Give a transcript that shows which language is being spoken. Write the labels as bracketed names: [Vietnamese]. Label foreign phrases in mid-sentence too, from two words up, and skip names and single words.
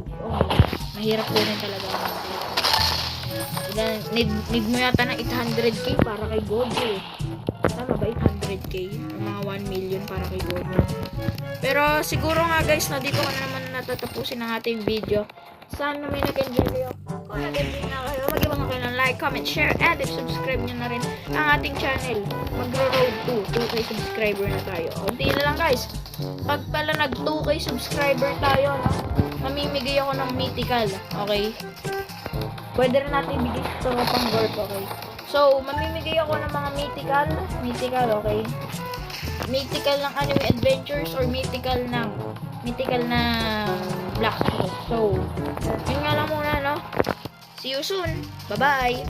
[Filipino] Oh, mahirap po rin talaga. Need mo yata ng 800k para kay Gojo. Tama ba? 800k? Mga 1 million para kay Gojo. Pero siguro nga guys, na dito ko na naman natatapusin ang ating video. Sana may nag-enjoy kayo. Kung nag-enjoy na kayo, mag-ibang kayo ng [English] like, comment, share, and subscribe [Filipino] nyo na rin ang ating channel. Magro-road to 2k subscriber na tayo. Unti na lang guys. Pag pala nag 2k subscriber tayo, no, mamimigay ako ng mythical. Okay? Pwede rin natin ibigay sa pang Garp, okay? So, mamimigay ako ng mga mythical, okay? Mythical ng [English] anime adventures [Filipino] or mythical na Black Smoke. So, yun nga lang muna, [English] no? See you soon. Bye-bye!